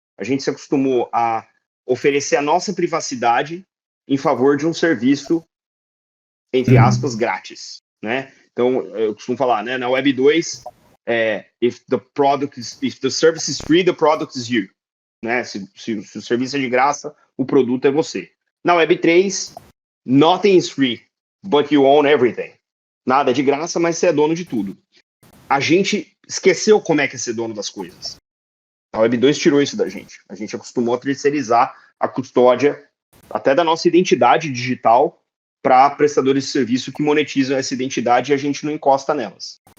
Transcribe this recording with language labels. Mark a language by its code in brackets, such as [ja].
[pt] A gente se acostumou a oferecer a nossa privacidade em favor de um serviço, entre aspas, grátis, né? Então, eu costumo falar, né, na Web 2, [en] if the service is free, the product is you. [pt] Né? Se o serviço é de graça, o produto é você. Na Web 3, [en] nothing is free, but you own everything. [pt] Nada é de graça, mas você é dono de tudo. A gente esqueceu como é que é ser dono das coisas. A Web 2 tirou isso da gente. A gente acostumou a terceirizar a custódia até da nossa identidade digital para prestadores de serviço que monetizam essa identidade e a gente não encosta nelas.